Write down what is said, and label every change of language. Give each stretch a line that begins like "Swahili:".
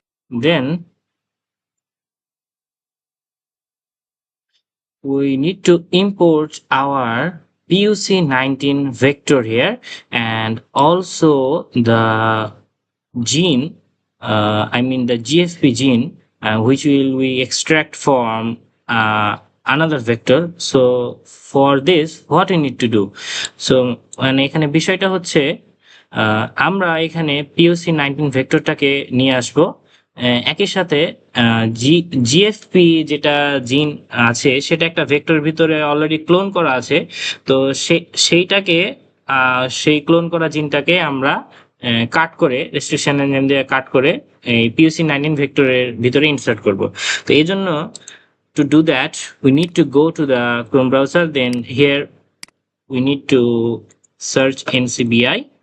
English: Then we need to import our pUC19 vector here, and also the gene, I mean the GFP gene, which will we extract from another vector. So for this, what we need to do?
Bangla: So মানে এখানে বিষয়টা হচ্ছে আমরা এখানে pUC19 ভেক্টরটাকে নিয়ে আসবো একই সাথে জিএফপি যেটা জিন আছে সেটা একটা ভেক্টর ভিতরে অলরেডি ক্লোন করা আছে। তো সেইটাকে সেই ক্লোন করা জিনটাকে আমরা কাট করে রেস্ট্রিকশন এনজাইম দিয়ে কাট করে এই PUC19 ভেক্টরের ভিতরে ইনসার্ট করব। তো এই জন্য
English: to do that we need to go to the Chrome browser, then here we need to search NCBI.